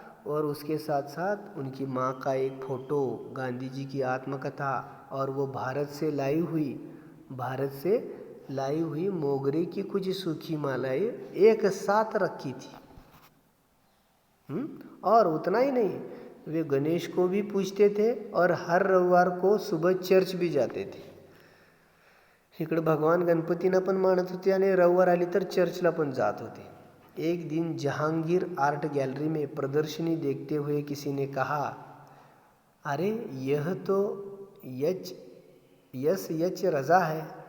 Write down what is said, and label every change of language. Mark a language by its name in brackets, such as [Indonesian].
[Hindi] और उसके साथ साथ उनकी माँ का एक फ़ोटो, गांधी जी की आत्मकथा, और वो भारत से लाई हुई मोगरे की कुछ सूखी मालाएं एक साथ रखी थी. और उतना ही नहीं, वे गणेश को भी पूजते थे और हर रविवार को सुबह चर्च भी जाते थे. [Marathi] इकडे भगवान गणपतींना पण मानत होते आणि रविवार आली तर चर्चला पण जात होते. [Hindi] एक दिन जहांगीर आर्ट गैलरी में प्रदर्शनी देखते हुए किसी ने कहा, अरे यह तो यच रजा है.